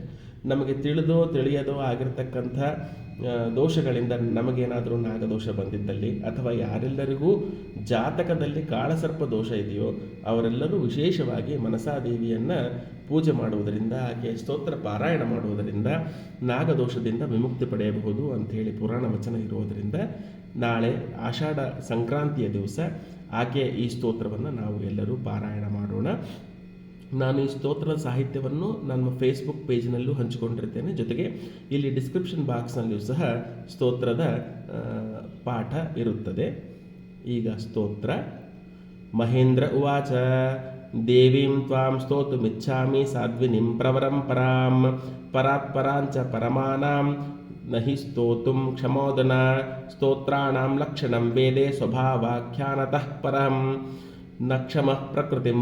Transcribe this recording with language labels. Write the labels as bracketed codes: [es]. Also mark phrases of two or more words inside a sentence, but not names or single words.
[kn] ನಮಗೆ ತಿಳಿದೋ ತಿಳಿಯದೋ ಆಗಿರ್ತಕ್ಕಂಥ ದೋಷಗಳಿಂದ ನಮಗೇನಾದರೂ ನಾಗದೋಷ ಬಂದಿದ್ದಲ್ಲಿ ಅಥವಾ ಯಾರೆಲ್ಲರಿಗೂ ಜಾತಕದಲ್ಲಿ ಕಾಳಸರ್ಪ ದೋಷ ಇದೆಯೋ ಅವರೆಲ್ಲರೂ ವಿಶೇಷವಾಗಿ ಮನಸಾದೇವಿಯನ್ನು ಪೂಜೆ ಮಾಡುವುದರಿಂದ ಆಕೆಯ ಸ್ತೋತ್ರ ಪಾರಾಯಣ ಮಾಡುವುದರಿಂದ ನಾಗದೋಷದಿಂದ ವಿಮುಕ್ತಿ ಪಡೆಯಬಹುದು ಅಂಥೇಳಿ ಪುರಾಣ ವಚನ ಇರುವುದರಿಂದ ನಾಳೆ ಆಷಾಢ ಸಂಕ್ರಾಂತಿಯ ದಿವಸ ಆಕೆಯ ಈ ಸ್ತೋತ್ರವನ್ನು ನಾವು ಎಲ್ಲರೂ ಪಾರಾಯಣ ಮಾಡೋಣ. ನಾನು ಈ ಸ್ತೋತ್ರದ ಸಾಹಿತ್ಯವನ್ನು ನನ್ನ ಫೇಸ್ಬುಕ್ ಪೇಜ್ನಲ್ಲೂ ಹಂಚಿಕೊಂಡಿರ್ತೇನೆ. ಜೊತೆಗೆ ಇಲ್ಲಿ [en] description boxnalliyoo [kn] ಸಹ ಸ್ತೋತ್ರದ ಪಾಠ ಇರುತ್ತದೆ. ಈಗ ಸ್ತೋತ್ರ. [sa] ಮಹೇಂದ್ರ ಉವಾಚ ದೇವೀಂ ತ್ವಾಂ ಸ್ತೋತುಮಿಚ್ಛಾಮಿ ಸಾಧ್ವಿನಿಂ ಪ್ರವರಂ ಪರಾಂ ಪರಾತ್ಪರಾಂಚ ಪರಮಾನಾಂ ನಹಿ ಸ್ತೋತುಂ ಕ್ಷಮೋದನ ಸ್ತೋತ್ರಾಣಾಂ ಲಕ್ಷಣಂ ವೇದೆ ಸ್ವಭಾವಾಖ್ಯಾನತಃ ಪರಂ ನ ಕ್ಷಮಃ ಪ್ರಕೃತಿಂ